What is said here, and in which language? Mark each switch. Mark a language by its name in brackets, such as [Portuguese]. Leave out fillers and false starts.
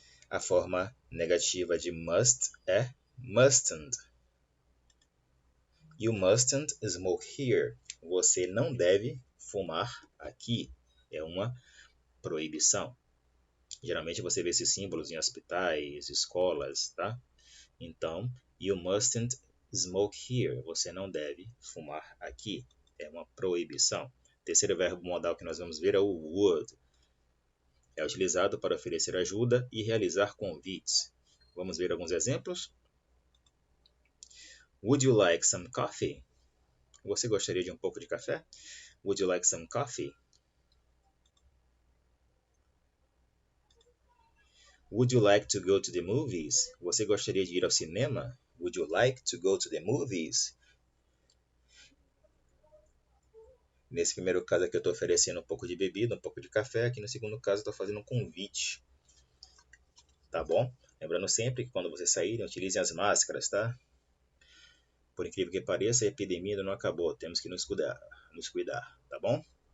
[Portuguese] A forma negativa de must é mustn't. [English] You mustn't smoke here. [Portuguese] Você não deve fumar aqui. É uma proibição. Geralmente você vê esses símbolos em hospitais, escolas, tá? [English] Então, you mustn't smoke here. [Portuguese] Você não deve fumar aqui. É uma proibição. Terceiro verbo modal que nós vamos ver é o would. É utilizado para oferecer ajuda e realizar convites. Vamos ver alguns exemplos? [English] Would you like some coffee? [Portuguese] Você gostaria de um pouco de café? [English] Would you like some coffee? Would you like to go to the movies? [Portuguese] Você gostaria de ir ao cinema? [English] Would you like to go to the movies? [Portuguese] Nesse primeiro caso aqui eu estou oferecendo um pouco de bebida, um pouco de café. Aqui no segundo caso eu estou fazendo um convite. Tá bom? Lembrando sempre que quando vocês saírem, utilizem as máscaras, tá? Por incrível que pareça, a epidemia ainda não acabou. Temos que nos cuidar, tá bom?